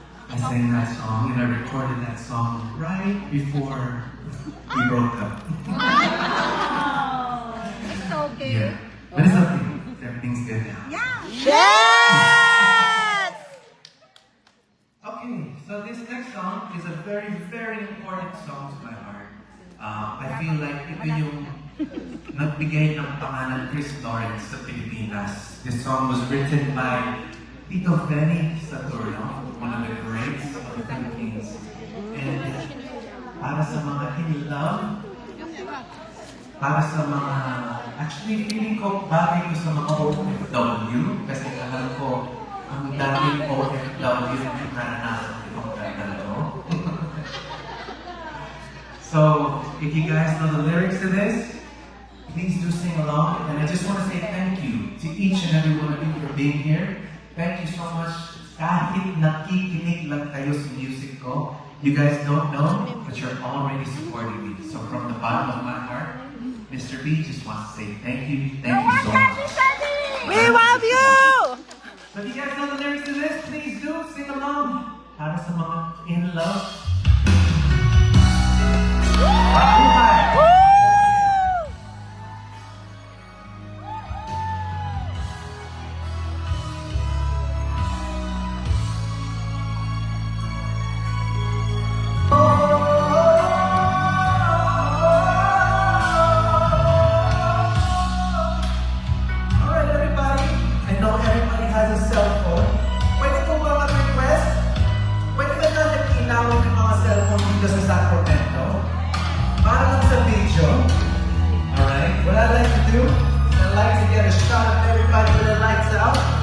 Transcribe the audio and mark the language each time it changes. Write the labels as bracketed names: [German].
[English] song right before we broke up. Yeah. But it's okay. Everything's good now. Yes! Okay, so this next song is a very, very important song to my heart. I feel like [Filipino] ito yung nagbigay ng pangalan Chris Lawrence sa Pilipinas. [English] This song was written by Tito Benny Satorio, one of the greats of the Philippines. [Filipino] And para sa mga in love, para sa mga, actually feeling ko bagay ko sa mga OFW kasi alam ko ang daming OFW na naranasan itong kanta na to. [English] So, if you guys know the lyrics to this, please do sing along. And I just want to say thank you to each and every one of you for being here. Thank you so much. [Filipino] Kahit nakikinig lang kayo sa music ko, [English] you guys don't know, but you're already supporting me. So from the bottom of my heart, Mr. B just wants to say thank you so much. We love you! So if you guys know the lyrics to this, please do sing along. [Filipino] Para sa mga [English] in love. [Filipino] Mabuhay! [English] Alright everybody, I know everybody has a cell phone. [Filipino] Pwede po ba mag-request? Pwede ba na nag-ilawin ng mga cellphone dito sa Sacramento? Para lang sa video. [English] Alright, what I like to do, I like to get a shot of everybody with their lights out.